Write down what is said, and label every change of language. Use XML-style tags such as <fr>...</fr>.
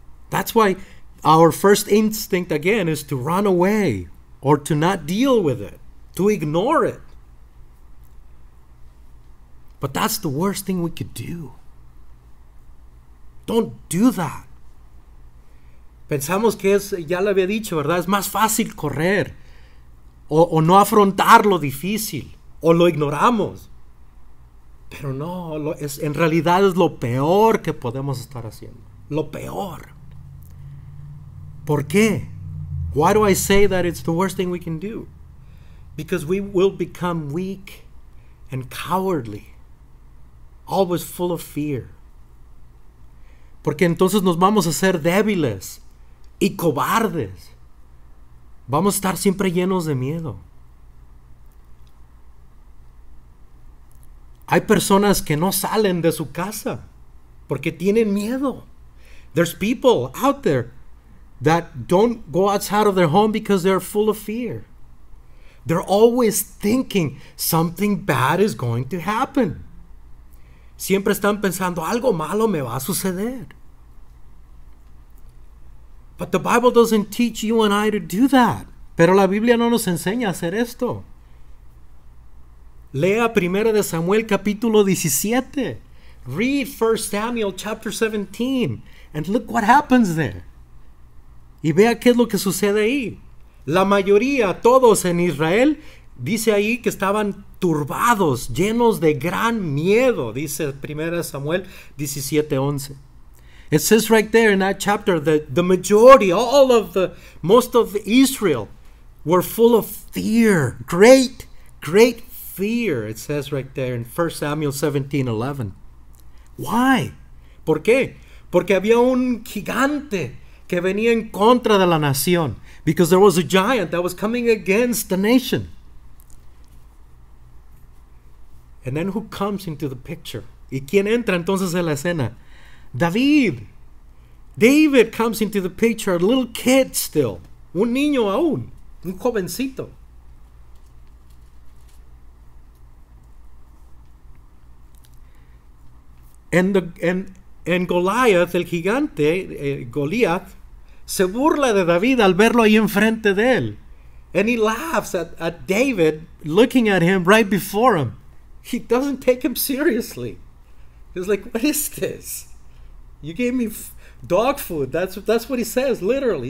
<en>That's why our first instinct again is to run away or to not deal with it, to ignore it. But that's the worst thing we could do. Don't do that.</en> <es>Pensamos que es, ya lo había dicho, ¿verdad? Es más fácil correr o no afrontar lo difícil o lo ignoramos. Pero no, en realidad es lo peor que podemos estar haciendo. Lo peor. ¿Por qué?</es> <en>Why do I say that it's the worst thing we can do? Because we will become weak and cowardly, always full of fear.</en> <es>Porque entonces nos vamos a ser débiles y cobardes. Vamos a estar siempre llenos de miedo. Hay personas que no salen de su casa porque tienen miedo.</es> <en>There's people out there that don't go outside of their home because they're full of fear. They're always thinking something bad is going to happen.</en> <es>Siempre están pensando, algo malo me va a suceder.</es> <en>But the Bible doesn't teach you and I to do that.</en> <es>Pero la Biblia no nos enseña a hacer esto. Lea 1 de Samuel capítulo 17.</es> <en>Read 1 Samuel chapter 17. And look what happens there.</en> <es>Y vea qué es lo que sucede ahí. La mayoría, todos en Israel, dice ahí que estaban turbados, llenos de gran miedo. Dice 1 Samuel 17:11.</es> <en>It says right there in that chapter that the majority, most of Israel were full of fear. Great fear. It says right there in 1 Samuel 17:11. Why?</en> <es>¿Por qué? Porque había un gigante que venía en contra de la nación.</es> <en>Because there was a giant that was coming against the nation. And then who comes into the picture?</en> <es>¿Y quién entra entonces en la escena?</es> <en>David comes into the picture, a little kid still.</en> <es>Un niño aún, un jovencito. And Goliath, el gigante, Goliath, se burla de David al verlo ahí enfrente de él.</es> <en>And he laughs at David looking at him right before him. He doesn't take him seriously. He's like, what is this? You gave me dog food. That's what he says, literally.</en>